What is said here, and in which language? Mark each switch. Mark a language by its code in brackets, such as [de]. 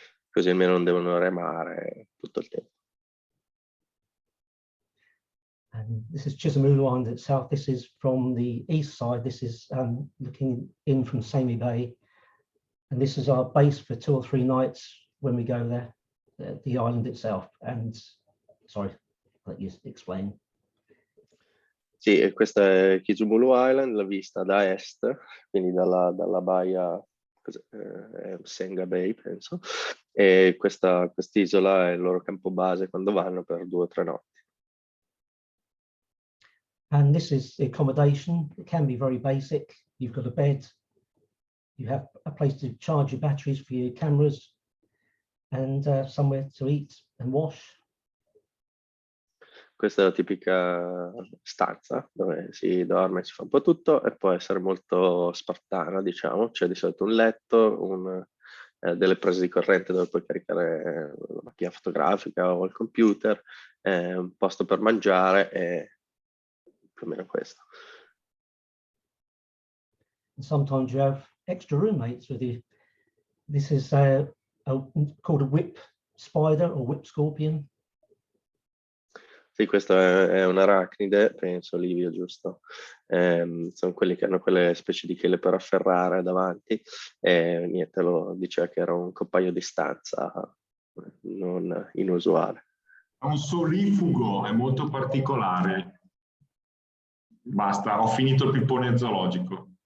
[it] Così almeno non devono remare tutto il tempo. [en] And this is Chisamulu Island itself. This is from the east side. This is looking in from Sami Bay. And this is our base for 2 or 3 nights when we go there, the island itself. And sorry, let you explain. [it] Sì, questa è Kisumulu Island, la vista da est, quindi dalla baia Senga Bay, penso. E quest'isola è il loro campo base quando vanno per 2 o 3 notti. [en] And this is the accommodation. It can be very basic. You've got a bed. You have a place to charge your batteries for your cameras and somewhere to eat and wash. [it] Questa è la tipica stanza dove si dorme, si fa un po' tutto e può essere molto spartana, diciamo. C'è di solito un letto, delle prese di corrente dove puoi caricare la macchina fotografica o il computer, un posto per mangiare e più o meno questo. [en] And sometimes you have extra roommates with you. This is called a whip spider or whip scorpion. [it] Sì, questa è un'arachnide, penso, Livio, giusto? Sono quelli che hanno quelle specie di chele per afferrare davanti e niente, lo diceva che era un compagno di stanza non inusuale. È un solifugo, è molto particolare. Basta, ho finito il pippone zoologico.